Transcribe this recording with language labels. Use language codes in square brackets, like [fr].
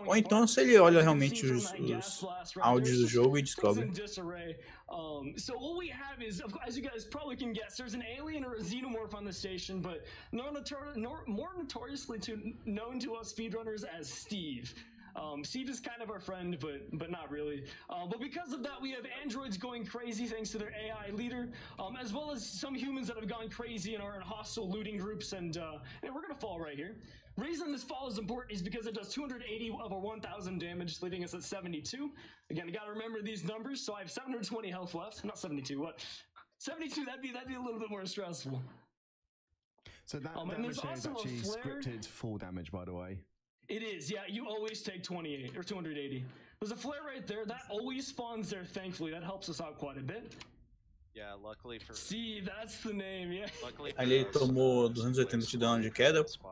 [pt] Ou então se ele olha realmente os áudios do jogo e descobre. [en] So what we have is, as you guys probably can guess, there's an alien or a xenomorph on the station, but more notoriously known to us speedrunners as Steve. Steve is kind of our friend, but not really. But because of that, we have androids going crazy thanks to their AI leader, as well as some humans that have gone crazy and are in hostile looting groups, and we're gonna fall right here. Reason this fall is important is because it does 280 over 1,000 damage, leaving us at 72. Again, you gotta remember these numbers, so I have 720 health left. Not 72, what? 72, that'd be a little bit more stressful. So that damage there is actually scripted full damage, by the way. It is, yeah, you always take 28 or 280. There's a flare right there, that always spawns there, thankfully. That helps us out quite a bit. Yeah, luckily for... See, that's the name, yeah. [pt] Ali ele tomou 280 de dano de queda.